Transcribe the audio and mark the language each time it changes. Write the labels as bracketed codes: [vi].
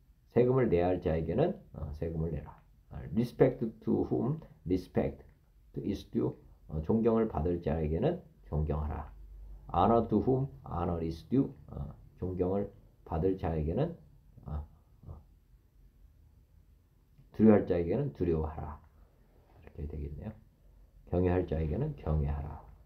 [ko] 세금을 내야 할 자에게는 세금을 내라. [en] Respect to whom respect is due. [ko] 존경을 받을 자에게는 존경하라. [en] Honor to whom honor is due. [ko] 존경을 받을 자에게는 두려워할 자에게는 두려워하라. 이렇게 되겠네요. 경외할 자에게는 경외하라.